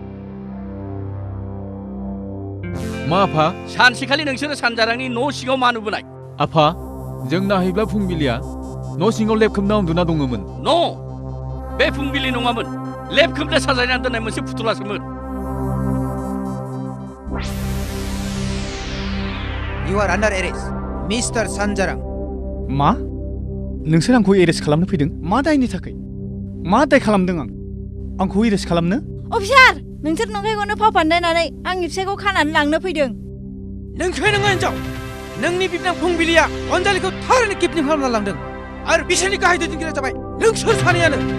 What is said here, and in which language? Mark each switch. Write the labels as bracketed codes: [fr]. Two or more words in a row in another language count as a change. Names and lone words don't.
[brx] मा आफा सानसेखालि नोंसोरो सानजारांनि न' सिङाव मा नुबोनाय आफा जों नाहैब्ला फुंबिलिया न' सिङाव लेब खोबना उन्दुना दङमोन न' बे फुंबिलि नङामोन लेब खोबना साजायना दोननाय मोनसे फुथुलासोमोन [en] You are under arrest, Mr. Sanjarang. [brx] मा नोंसोर आंखौ एरेस्ट खालामनो फैदों मा दायनि थाखाय मा दाय खालामदों आंखौ एरेस्ट खालामनो अफिसार नोंसोर नंखायखौनो फाव फान्दायनानै आंनि फिसायखौ खानानै लांनो फैदों नोंखाय नङा हिनजाव नोंनि बिबनां फुंबिलिया अनजालिखौ थारैनो किडनेप खालामना लांदों आरो बिसोरनि गाहाय दैदेनगिरिया जाबाय नोंसोर सानैयानो